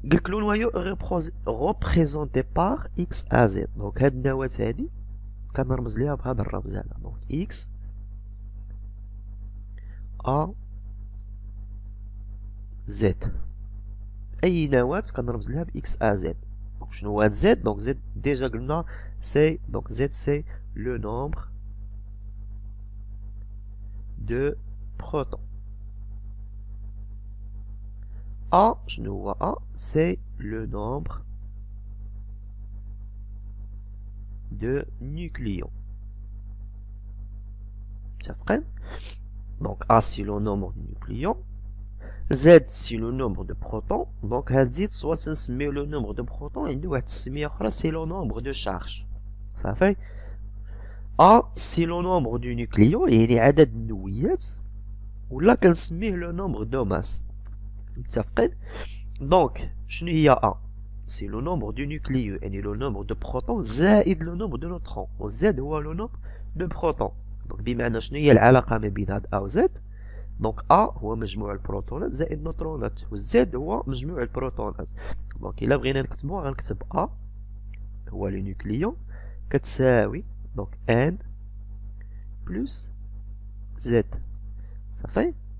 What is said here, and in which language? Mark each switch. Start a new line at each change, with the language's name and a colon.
French: قالك لو نويو ريبريزونتي بار اكس ا زد.
Arabic: دونك هاد النواة هادي كنرمز ليها بهذا الرمز هذا، دونك اكس ا زد. اي نواة كنرمز لها باكس ا زد.
French: Donc
Arabic: شنو هو
French: Z؟ donc Z déjà
Arabic: قلنا
French: c'est donc Z c'est le nombre de protons. A
Arabic: شنو هو
French: A؟ c'est le nombre de nucléons.
Arabic: متفقين؟
French: donc A c'est le nombre de nucléons. Z c'est le nombre de protons. donc هاد Z soit
Arabic: تنسميو
French: le nombre de protons
Arabic: عنده واحد التسمية أخرى
French: c'est le nombre de charges.
Arabic: صافي.
French: A c'est le nombre de nucléons
Arabic: يعني عدد النويات ولا كنسميه
French: le nombre de masse.
Arabic: متفقين؟
French: donc
Arabic: شنو هي
French: A؟ c'est le nombre de nucléons يعني le nombre de protons
Arabic: زائد
French: le nombre de neutrons. و Z هو le nombre de protons.
Arabic: donc بمعنى شنو هي العلاقة ما بين هاد A و Z؟ donc A هو مجموع البروتونات زائد النيوترونات و Z هو مجموع البروتونات. donc إلا بغينا نكتبو غنكتب A هو لو نيوكليون كتساوي donc N بلس Z. صافي.